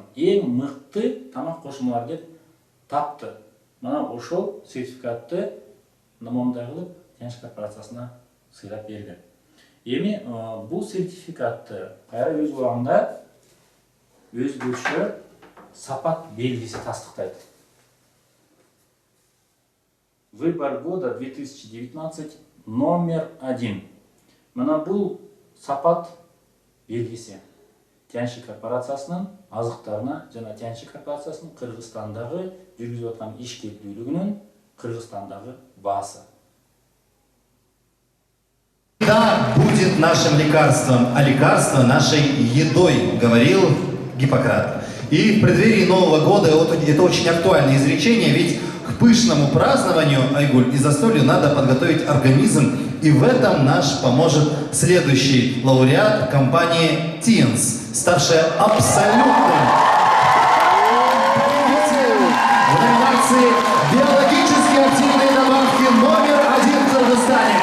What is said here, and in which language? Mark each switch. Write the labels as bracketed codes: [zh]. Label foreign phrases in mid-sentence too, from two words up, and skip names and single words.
[ky] Эң мыкты тамак кошулмалары деп тапты. Мына ошол сертификатты мондай кылып Тяньши корпорациясына сыйлап берген. Эми бул сертификатты кайра өз убагында өзгөчө сапат белгиси тастыктайт. [ru] Выбор года 2019 номер 1. [ky] Мына бул сапат белгиси Тяньши корпорациясынын азыктарына жана Тяньши корпорациясынын Кыргызстандагы жүргүзүп аткан ишкердүүлүгүнүн Кыргызстандагы баасы. [ru] Еда будет нашим лекарством, а лекарство нашей едой, говорил Гиппократ. И в преддверии Нового года это очень актуальное изречение, ведь к пышному празднованию, Айгуль, и застолью надо подготовить организм, и в этом наш поможет следующий лауреат компании Тиенс, ставшая абсолютным победителем в номинации «Биологически активные добавки» номер 1 в Кыргызстане.